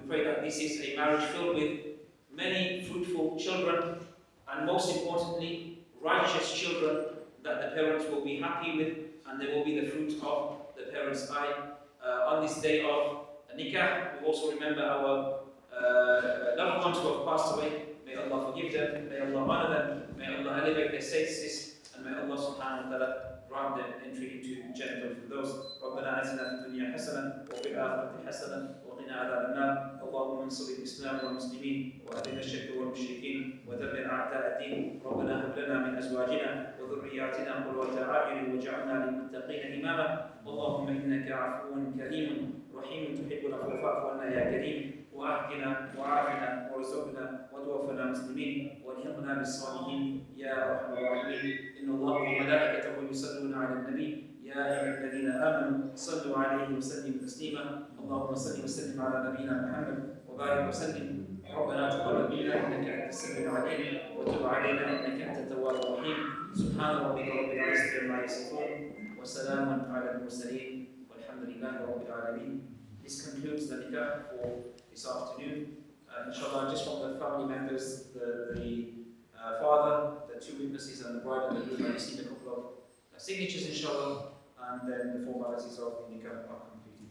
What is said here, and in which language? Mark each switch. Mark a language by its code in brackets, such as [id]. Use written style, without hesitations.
[en] We pray that this is a marriage filled with many fruitful children, and most importantly, righteous children that the parents will be happy with, and they will be the fruit of the parents' eye. On this day of nikah, we also remember our loved ones who have passed away. May Allah forgive them, may Allah honor them, may Allah elevate their statuses, and may Allah subhanahu wa ta'ala grant them entry into Jannah for those. [ar] ربنا آتنا في الدنيا حسنة وفي الآخرة حسنة وقنا عذاب النار. اللهم انصر الإسلام والمسلمين وأذل الشرك والمشركين ودمر أعداء الدين. ربنا هب لنا من أزواجنا وذرياتنا قرة أعين واجعلنا للمتقين إماما. اللهم إنك عفو كريم رحيم تحب العفو فاعف عنا يا كريم. وأهدنا وعافنا وارزقنا وتوفنا مسلمين والحقنا بالصالحين يا أرحم الراحمين. إن الله وملائكته يصلون على النبي يا أيها الذين آمنوا صلوا عليه وسلموا تسليما. اللهم صل وسلم على نبينا محمد وبارك وسلم. ربنا تقبل منا إنك أنت السميع العليم وتب علينا إنك أنت التواب الرحيم. سبحان ربك رب العزة عما يصفون وسلام على المرسلين والحمد لله رب العالمين. [en] This concludes the nikah for this afternoon. Inshallah, just from the family members, the father, the two witnesses, and the bride and the groom, I received a couple of signatures, inshallah, and then the formalities of the nikah are completed.